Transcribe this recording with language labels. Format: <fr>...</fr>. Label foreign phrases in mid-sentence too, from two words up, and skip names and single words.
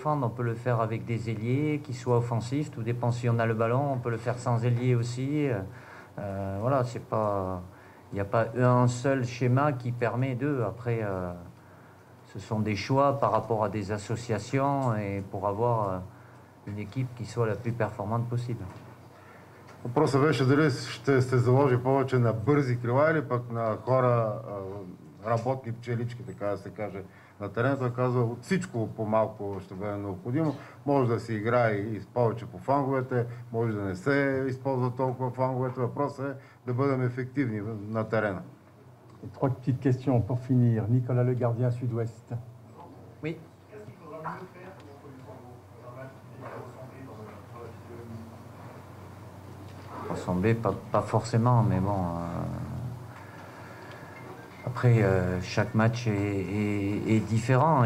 <fr>On peut le faire avec des ailiers qui soient offensifs, tout dépend si on a le ballon, on peut le faire sans ailier aussi. Voilà, c'est pas... Il n'y a pas un seul schéma qui permet d'eux. Après, ce sont des choix par rapport à des associations et pour avoir une équipe qui soit la plus performante possible.</fr> <bg>Въпросът беше дали ще се заложи повече на бързи крила или пък на хора, работни пчелички, така да се каже, на терена. Той казва, от всичко по-малко ще бъде необходимо. Може да се играе и повече по фланговете, може да не се използва толкова фланговете. Въпросът е да бъдем ефективни на терена.</bg> <fr>Et trois petites questions pour finir. Nicolas Le Gardien, Sud-Ouest. Oui. Qu'est-ce qu'il faudra mieux faire contre Luxembourg dans un match qui est ressemblé dans la physionomie? Ressembler, pas forcément, mais bon. Après, chaque match est différent.</fr>